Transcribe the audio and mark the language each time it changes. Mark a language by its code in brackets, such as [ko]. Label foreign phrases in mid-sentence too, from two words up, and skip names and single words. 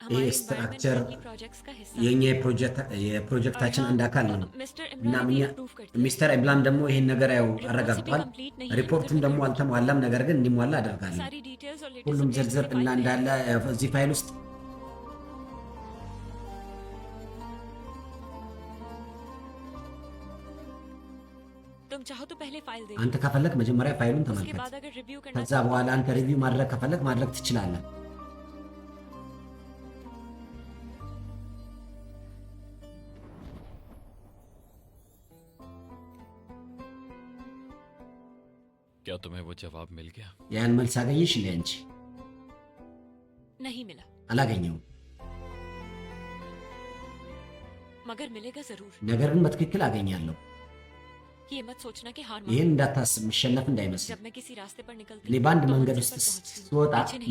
[hi] हमारे [am] ስትራክቸር [en] environment projects [hi] का हिस्सा [am] የኛ የፕሮጀክታችን አንድ አካል ነው። [hi] मिस्टर [am] እናም [hi] इमरान [am] እኛ [hi] भी approve करते हैं। [am] ሚስተር ኢብላም ደግሞ ይህን ነገር ያው [hi] रिपोर्ट [am] አረጋግጧል። [hi] भी complete नहीं [am] ሪፖርቱም [hi] है, [am] ደግሞ [hi] तो [am] አልተሟላም፣ ነገር ግን እንዲሟላ አደርጋለሁ። [hi] सारी डिटेल्स और लेटेस्ट [am] ሁሉም [hi] अपडेट्स [am] ዝርዝር [hi] मेरे [am] እና [hi] फाइल में [am] እንዳለ [hi] है। [am] እዚህ ፋይል ውስጥ [hi] तुम चाहो तो पहले फाइल देखो, [am] አንተ ከፈለክ መጀመሪያ ፋይሉን [hi] उसके [am] ተመልከት። [hi] बाद अगर रिव्यू करना [am] ከዛ በኋላ አንተ ሪቪው ማድረግ ከፈለክ ማድረግ ትችላለህ። [hi] क्या तुम्हें वो जवाब मिल गया? [am] ያን መልስ አገኘሽ እንዴ አንቺ? [hi] नहीं मिला, [am] አላገኘውም፣ [hi] मगर मिलेगा जरूर। [am] ነገር ግን በትክክል አገኛለሁ። [hi] ये मत सोचना कि हार [am] ይህን [hi] मान। [am] እንዳታስብ፣ መሸነፍ እንዳይመስል። [hi] जब मैं किसी रास्ते पर निकलती [am] እኔ በአንድ [hi] तो [am] መንገድ [hi] मंजिल [am] ውስጥ [hi] पर पहुंचती हूँ, [am] ስወጣ [hi] पीछे नहीं हटती।